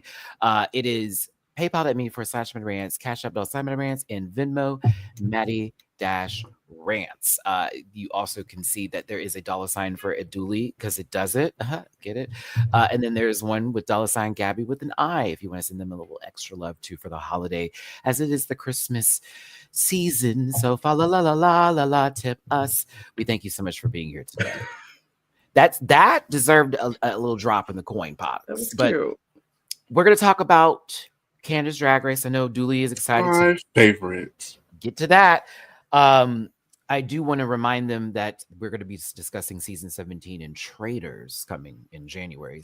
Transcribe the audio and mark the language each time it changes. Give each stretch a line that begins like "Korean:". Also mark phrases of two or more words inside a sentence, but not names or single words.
English: It is PayPal.me/MattyRants, Cash App $MattyRants, and Venmo Matty-Rants. You also can see that there is a $ for a Dooley because it does it. Get it? And then there's one with $ Gabby with an I if you want to send them a little extra love too for the holiday, as it is the Christmas season. So fa la la la la la la tip us. We thank you so much for being here today. That deserved a little drop in the coin pot. That was but cute. We're gonna talk about Candace Drag Race. I know Dooley is excited My to favorite. get to that. I do want to remind them that we're going to be discussing season 17 and Traders coming in January.